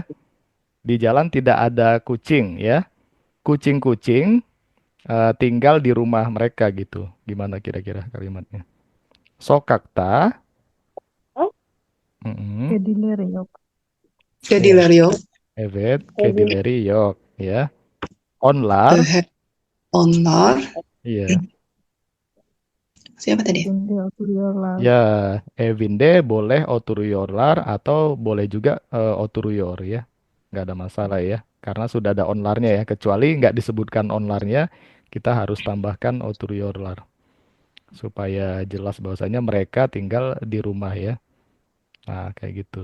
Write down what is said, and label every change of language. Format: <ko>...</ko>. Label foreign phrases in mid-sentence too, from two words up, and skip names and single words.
<id>Di jalan tidak ada kucing ya. Kucing-kucing tinggal di rumah mereka gitu. Gimana kira-kira kalimatnya?</id> <tr>Sokakta,</tr> <id>Oh, mm-mm,</id> <tr>Kedilir ya.</tr> <id>Jadi ya, Lario,</id> <tr>Evet, Evin Kedileri yok ya. Onlar, the honor,</tr> <id>iya. siapa tadi?</id> <tr>Evinde oturuyorlar.</tr> <id>Ya, Evinde boleh oturuyorlar atau boleh juga oturuyor ya. Nggak ada masalah ya. Karena sudah ada onlarnya ya. Kecuali nggak disebutkan onlarnya, kita harus tambahkan oturuyorlar. Supaya jelas bahwasanya mereka tinggal di rumah ya. Nah, kayak gitu.</id>